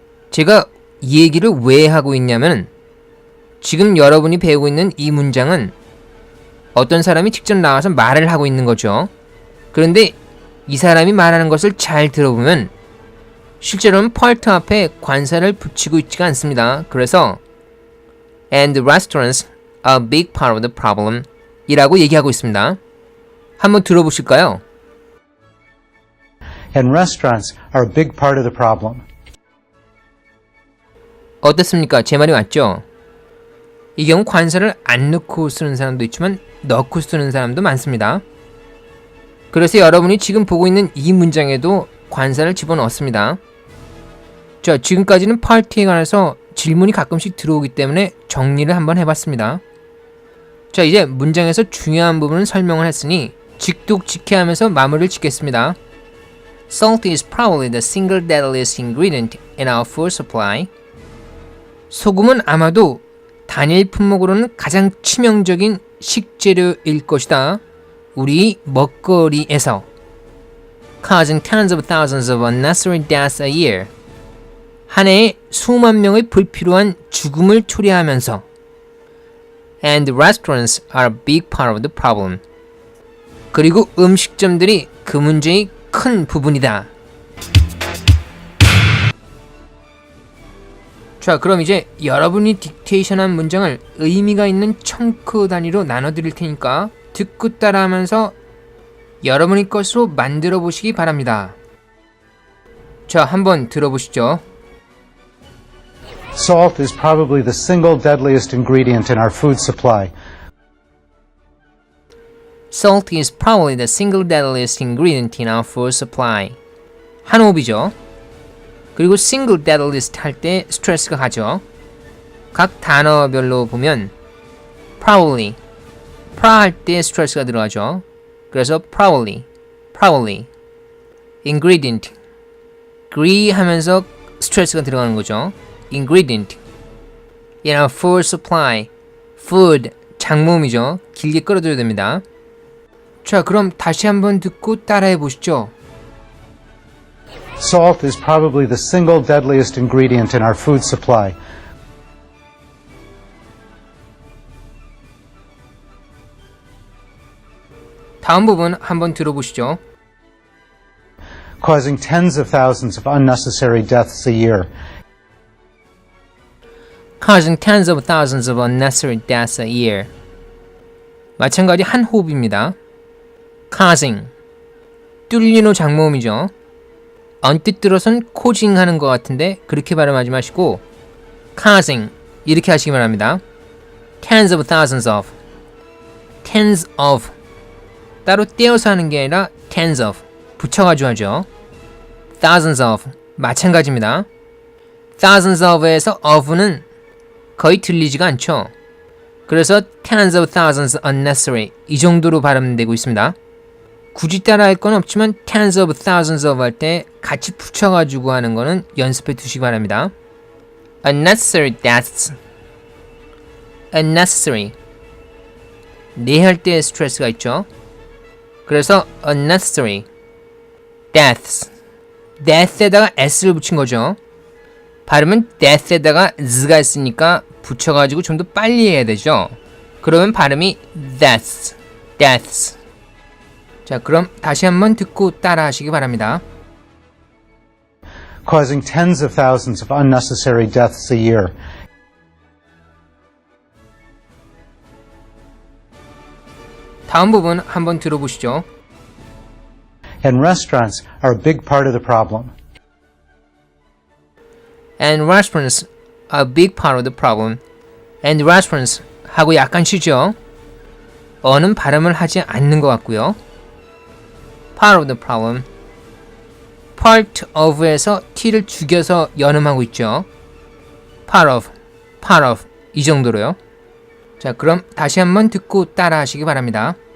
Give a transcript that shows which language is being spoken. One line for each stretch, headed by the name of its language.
Korean: 제가 이 얘기를 왜 하고 있냐면 지금 여러분이 배우고 있는 이 문장은 어떤 사람이 직접 나와서 말을 하고 있는 거죠. 그런데 이 사람이 말하는 것을 잘 들어보면 실제로는 part 앞에 관사를 붙이고 있지가 않습니다. 그래서
English: and restaurants are a big part of the problem
Korean: 이라고 얘기하고 있습니다. 한번 들어보실까요?
English: And restaurants are a big part of the problem.
Korean: 어떻습니까? 제 말이 맞죠? 이 경우 관사를 안 넣고 쓰는 사람도 있지만 넣고 쓰는 사람도 많습니다. 그래서 여러분이 지금 보고 있는 이 문장에도 관사를 집어넣었습니다. 자, 지금까지는 part에 관해서 질문이 가끔씩 들어오기 때문에 정리를 한번 해봤습니다. 자, 이제 문장에서 중요한 부분을 설명을 했으니 직독직해하면서 마무리를 짓겠습니다.
English: Salt is probably the single deadliest ingredient in our food supply.
Korean: 소금은 아마도 단일 품목으로는 가장 치명적인 식재료일 것이다. 우리 먹거리에서.
English: Causing tens of thousands of unnecessary deaths a year.
Korean: 한 해에 수만 명의 불필요한 죽음을 초래하면서.
English: And restaurants are a big part of the problem.
Korean: 그리고 음식점들이 그 문제의 큰 부분이다. 자, 그럼 이제 여러분이 딕테이션한 문장을 의미가 있는 청크 단위로 나눠드릴 테니까 듣고 따라하면서 여러분의 것으로 만들어 보시기 바랍니다. 자, 한번 들어보시죠.
English: Salt is probably the single deadliest ingredient in our food supply. Salt is probably the single deadliest ingredient in our food supply.
Korean: 한 호흡이죠. 그리고
English: single deadliest
Korean: 할 때 스트레스가 가죠. 각 단어별로 보면 probably, pra 할 때 스트레스가 들어가죠. 그래서 probably, ingredient, agree 하면서 스트레스가 들어가는 거죠.
English: ingredient, in our food supply, food,
Korean: 장모음이죠. 길게 끌어줘야 됩니다. 자, 그럼 다시 한번 듣고 따라해 보시죠.
English: Salt is probably the single deadliest ingredient in our food supply.
Korean: 다음 부분 한번 들어보시죠.
English: Causing tens of thousands of unnecessary deaths a year. Causing tens of thousands of unnecessary deaths a year.
Korean: 마찬가지 한 호흡입니다. causing, 뚫리노 장모음이죠. 언뜻 들어선 causing 하는 것 같은데 그렇게 발음하지 마시고 causing 이렇게 하시기 바랍니다.
English: tens of thousands of, tens of
Korean: 따로 떼어서 하는 게 아니라
English: tens of
Korean: 붙여가지고 하죠.
English: thousands of
Korean: 마찬가지입니다.
English: thousands of
Korean: 에서 of는 거의 들리지가 않죠. 그래서
English: tens of thousands unnecessary
Korean: 이 정도로 발음되고 있습니다. 굳이 따라할 건 없지만
English: tens of thousands of
Korean: 할 때 같이 붙여가지고 하는 거는 연습해 두시기 바랍니다.
English: unnecessary deaths,
Korean: unnecessary 네 할 때 스트레스가 있죠. 그래서
English: unnecessary deaths,
Korean: death에다가 s를 붙인 거죠. 발음은 death에다가 z가 있으니까 붙여가지고 좀 더 빨리 해야 되죠. 그러면 발음이
English: deaths, deaths.
Korean: 자, 그럼 다시 한번 듣고 따라 하시기 바랍니다.
English: Causing tens of thousands of unnecessary deaths a year.
Korean: 다음 부분 한번 들어보시죠.
English: And restaurants are a big part of the problem. And restaurants are a big part of the problem. And restaurants
Korean: 하고 약간 쉬죠. 어는 발음을 하지 않는 것 같고요.
English: Part of the problem. Part of
Korean: 에서 t를 죽여서 연음하고 있죠.
English: Part of
Korean: 이 정도로요. 자, 그럼 다시 한번 듣고 따라 하시기 바랍니다.